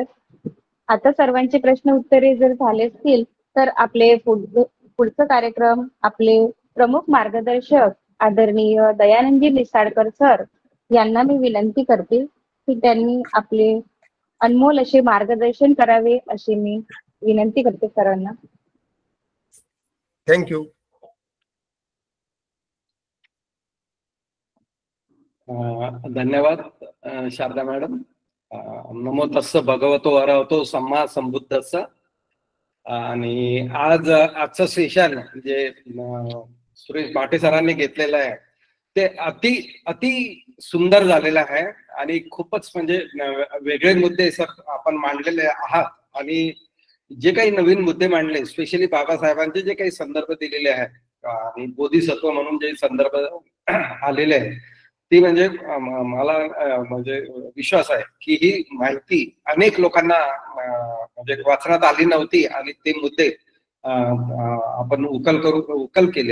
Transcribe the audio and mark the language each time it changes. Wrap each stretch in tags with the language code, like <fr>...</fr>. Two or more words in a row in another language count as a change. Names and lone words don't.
<mr>आता सर्वांचे प्रश्न उत्तरे जर झाले असतील तर आपले पुढचं कार्यक्रम आपले प्रमुख मार्गदर्शक आदरणीय दयानंदजी लिसाडकर सर यांना मी विनंती करते की त्यांनी आपले अनमोल असे मार्गदर्शन करावे अशी मी विनंती करते सरांना. थँक्यू. धन्यवाद शारदा मॅडम.</mr> <pi>नमो तस्स भगवतो अरहतो सम्मा संबुद्धस्स.</pi> <mr>आणि आजचं सेशन जे सुरेश भाटे सरांनी घेतलेलं आहे ते अति सुंदर झालेलं आहे आणि खूपच म्हणजे वेगळे मुद्दे सर आपण मांडलेले आहात. आणि जे काही नवीन मुद्दे मांडले, स्पेशली बाबासाहेबांचे जे काही संदर्भ दिलेले आहेत आणि बोधिसत्व म्हणून जे संदर्भ आलेले आहेत, ती म्हणजे मला म्हणजे विश्वास आहे की ही माहिती अनेक लोकांना म्हणजे वाचण्यात आली नव्हती आणि ते मुद्दे आपण उकल केले.</mr>